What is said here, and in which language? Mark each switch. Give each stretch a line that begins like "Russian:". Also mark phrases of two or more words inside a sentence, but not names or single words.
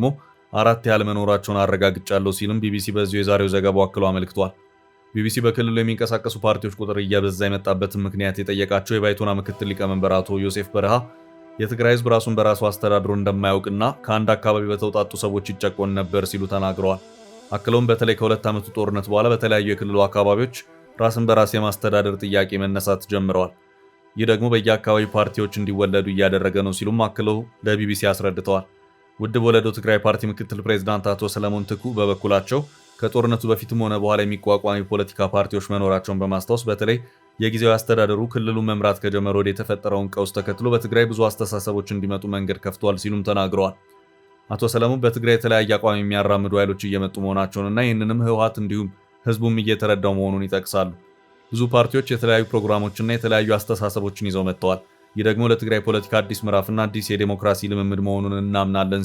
Amharic: 4 ያህል መኖራቸውን አረጋግጫለሁ ሲልም ቢቢሲ በዚሁ የዛሬው ዘገባው አክሎ አመልክቷል። ቢቢሲ በክልሉ የሚንቀሳቀሱ ፓርቲዎች ቁጥር እየበዛ የመጣበትን ምክንያት የጠየቃቸው የባይቶና ምክትል ሊቀመንበር አቶ ዮሴፍ በረሃ የትግራይ ህዝብ ራሱን በራሱ አስተዳድሮ እንደማያውቅና ከአንድ አካባቢ በተውጣጡ ሰዎች ይጨቆን ነበር ሲሉ ተናግረዋል። አክለውም በተለይ ከሁለት ዓመቱ ጦርነት በኋላ በተለያዩ የክልሉ አካባቢዎች ራስን በራስ የማስተዳደር ጥያቄ መነሳት ጀምረዋል። ይህ ደግሞ በየአካባቢው ፓርቲዎች እንዲወለዱ እያደረገ ነው ሲሉም አክለው ለቢቢሲ አስረድተዋል። ውድብ ወለዶ ትግራይ ፓርቲ ምክትል ፕሬዝዳንት አቶ ሰለሞን ትኩ በበኩላቸው ከጦርነቱ በፊትም ሆነ በኋላ የሚቋቋሙ የፖለቲካ ፓርቲዎች መኖራቸውን በማስታወስ በተለይ የጊዜያዊ አስተዳደሩ ክልሉን መምራት ከጀመረ ወዲህ የተፈጠረውን ቀውስ ተከትሎ በትግራይ ብዙ አስተሳሰቦች እንዲመጡ መንገድ ከፍቷል ሲሉም ተናግረዋል። አቶ ሰለሞን በትግራይ የተለያየ አቋም የሚያራምዱ ኃይሎች እየመጡ መሆናቸውንና ይህንንም ህወሓት እንዲሁም ህዝቡም እየተረዳው መሆኑን ይጠቅሳሉ። ብዙ ፓርቲዎች የተለያዩ ፕሮግራሞችና የተለያዩ አስተሳሰቦችን ይዘው መጥተዋል። ይህ ደግሞ ለትግራይ ፖለቲካ አዲስ ምዕራፍና አዲስ የዴሞክራሲ ልምምድ መሆኑን እናምናለን